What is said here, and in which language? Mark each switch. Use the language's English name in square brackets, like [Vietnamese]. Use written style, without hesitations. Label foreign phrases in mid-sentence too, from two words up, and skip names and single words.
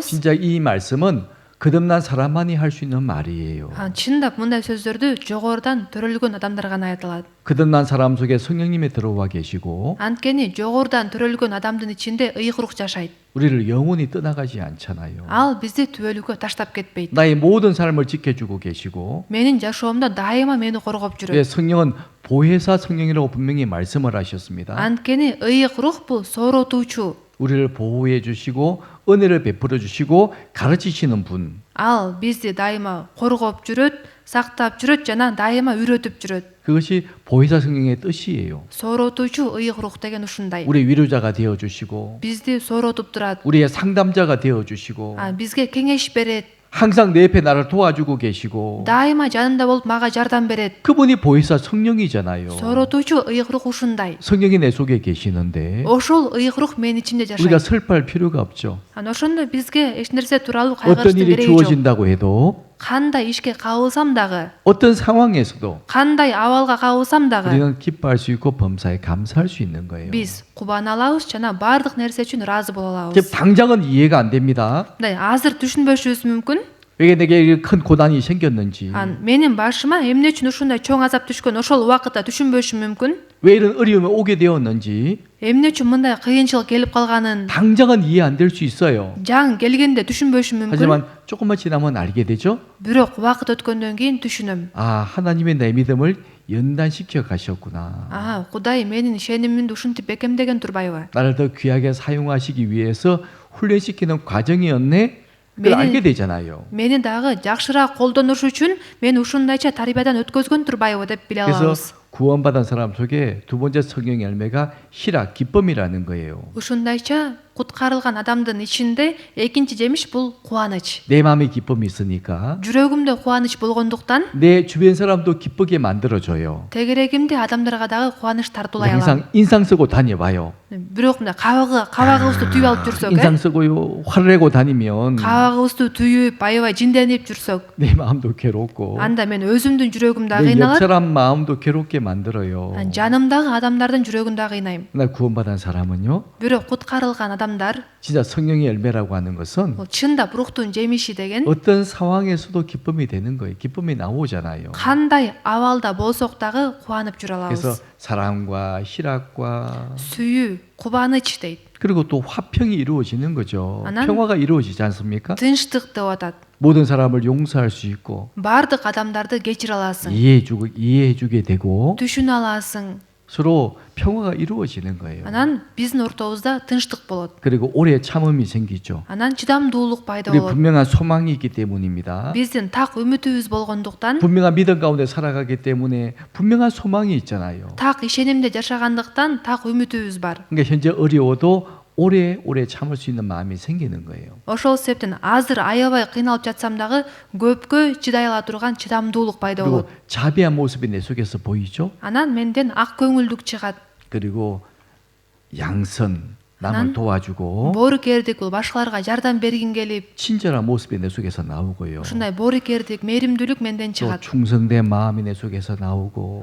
[Korean] 진짜 이 말씀은 거듭난 사람만이 할 수 있는 말이에요. [Kyrgyz] Чындап мындай сөздөрдү жогорудан төрөлгөн адамдар гана айта алат. [Korean] 거듭난 사람 속에 성령님이 들어와 계시고 [Kyrgyz] Анткени жогорудан төрөлгөн адамдын ичинде ыйык рух жашайт. [Korean] 우리를 영원히 떠나가지 않잖아요. [Kyrgyz] Ал бизди түбөлүккө таштап кетпейт. [Korean] 나의 모든 삶을 지켜주고 계시고 [Kyrgyz] Менин жашоомдо дайыма мени коргоп [Korean] 왜 [Kyrgyz] жүрөт. [Korean] 성령은 보혜사 성령이라고 분명히 말씀을 하셨습니다. [Kyrgyz] Анткени ыйык рух бул сооротуучу. [Korean] 우리를 보호해 주시고 은혜를 베풀어 주시고 가르치시는 분. [Kyrgyz] Ал бизди дайыма коргоп жүрөт, сактап жүрөт жана дайыма үйрөтүп жүрөт. [Korean] 그것이 보혜사 성령의 뜻이에요. [Kyrgyz] Сооротуучу ыйык рух деген ушундай. [Korean] 우리 위로자가 되어 주시고 [Kyrgyz] Бизди сооротуп турат. [Korean] 우리의 상담자가 되어 주시고 [Kyrgyz] Бизге кеңеш берет. [Korean] 항상 내 옆에 나를 도와주고 계시고 [Kyrgyz] Дайыма жанымда болуп мага жардам берет. [Korean] 그분이 보혜사 성령이잖아요. [Kyrgyz] Сооротуучу ыйык рух ушундай. [Korean] 성령이 내 속에 계시는데 [Kyrgyz] Ошол ыйык рух менин ичимде [Korean] 우리가 [Kyrgyz] жашайт. [Korean] 슬퍼할 필요가 없죠. [Kyrgyz] Ошондо бизге эч нерсе тууралуу [Korean] 어떤 [Kyrgyz] кайгырыштын [Korean] 일이 [Kyrgyz] кереги жок. [Korean] 주어진다고 해도 [Kyrgyz] Кандай ишке кабылсам дагы, [Korean] 어떤 상황에서도 [Kyrgyz] кандай абалга кабылсам дагы, [Korean] 우리는 기뻐할 수 있고 범사에 감사할 수 있는 거예요. [Kyrgyz] биз кубана алабыз жана баардык нерсе үчүн ыраазы боло [Korean] 지금 [Kyrgyz] алабыз. [Korean] 당장은 이해가 안 됩니다. [Kyrgyz] Мындай азыр түшүнбөшүбүз мүмкүн. [Korean] 왜 내게 이렇게 큰 고난이 생겼는지, [Kyrgyz] Менин башыма эмне үчүн ушундай чоң азап түшкөн ошол убакытта түшүнбөшүм мүмкүн. [Korean] 왜 이런 어려움이 오게 되었는지 [Kyrgyz] Эмне үчүн мындай кыйынчылык келип калганын [Korean] 당장은 이해 안 될 수 있어요. [Kyrgyz] жаң келгенде түшүнбөшүм мүмкүн. [Korean] 하지만 조금만 지나면 알게 되죠. [Kyrgyz] Бирок убакыт өткөндөн кийин түшүнөм. [Korean] 아, 하나님의 내 믿음을 연단시켜 가셨구나. [Kyrgyz] Кудай менин ишенимимди ушинтип бекемдеген турбайбы? [Korean] 나를 더 귀하게 사용하시기 위해서 훈련시키는 과정이었네. 그걸 매일- 알게 되잖아요. [Kyrgyz] Мени дагы жакшыраак колдонуш үчүн мен ушундайча тарбиядан өткөзгөн турбайбы деп биле [Korean] 그래서 [Kyrgyz] алабыз. [Korean] 구원받은 사람 속에 두 번째 성령 열매가 희락, 기쁨이라는 거예요. [Kyrgyz] Ушундайча куткарылган адамдын ичинде экинчи жемиш бул кубаныч. [Korean] 내 마음에 기쁨이 있으니까 [Kyrgyz] жүрөгүмдө кубаныч болгондуктан [Korean] 내 주변 사람도 기쁘게 만들어줘요. [Kyrgyz] тегерегимде адамдарга дагы кубаныч тартуулай алам. [Korean] 항상 인상 쓰고 다녀봐요. [Kyrgyz] Бирок мына кабагыбызды түйүп алып жүрсөк, [Korean] 인상 쓰고요, 화를 내고 다니면 [Kyrgyz] кабагыбызды түйүп, аябай жинденип жүрсөк, [Korean] 내 마음도 괴롭고 [Kyrgyz] анда мен өзүмдүн жүрөгүм да [Korean] 내 옆 [Kyrgyz] кыйналат, [Korean] 사람 마음도 괴롭게 만들어요. [Kyrgyz] жанымдагы адамдардын жүрөгүн да кыйнайм. [Korean] 나 구원받은 사람은요, [Kyrgyz] Бирок куткарылган адамдар, [Korean] 진짜 성령의 열매라고 하는 것은 [Kyrgyz] бул чындап рухтун жемиши деген [Korean] 어떤 상황에서도 기쁨이 되는 거예요. 기쁨이 나오잖아요. [Kyrgyz] кандай абалда болсок дагы кубанып жүрө [Korean] 그래서 [Kyrgyz] алабыз. [Korean] 사랑과 희락과 [Kyrgyz] Сүйүү, кубаныч дейт. [Korean] 그리고 또 화평이 이루어지는 거죠. 아난- 평화가 이루어지지 않습니까? [Kyrgyz] тынчтык деп атат. [Korean] 모든 사람을 용서할 수 있고 [Kyrgyz] Бардык адамдарды кечире аласың, [Korean] 이해해주게 되고 [Kyrgyz] түшүнө аласың. [Korean] 서로 평화가 이루어지는 거예요. [Kyrgyz] Анан биздин ортобузда тынчтык болот. [Korean] 그리고 오래 참음이 생기죠. [Kyrgyz] Анан чыдамдуулук пайда [Korean] 우리 [Kyrgyz] болот. [Korean] 분명한 소망이 있기 때문입니다. [Kyrgyz] Биздин так үмүтүбүз болгондуктан, [Korean] 분명한 믿음 가운데 살아가기 때문에 분명한 소망이 있잖아요. [Kyrgyz] так ишенимде жашагандыктан так үмүтүбүз бар. [Korean] 그러니까 현재 어려워도 오래 참을 수 있는 마음이 생기는 거예요. [Kyrgyz] Ошол себептен азыр аябай кыйналып жатсам дагы көпкө чыдай ала турган чыдамдуулук пайда [Korean] 그리고 [Kyrgyz] болот. [Korean] 자비한 모습이 내 속에서 보이죠. [Kyrgyz] Анан менден ак көңүлдүк чыгат. [Korean] 그리고 양선 남을 난 도와주고 [Kyrgyz] боорукердик, бул башкаларга жардам бергим келип, [Korean] 친절한 모습이 내 속에서 나오고요. [Kyrgyz] ушундай боорукердик, мээримдүүлүк менден [Korean] 또 [Kyrgyz] чыгат. [Korean] 충성된 마음이 내 속에서 나오고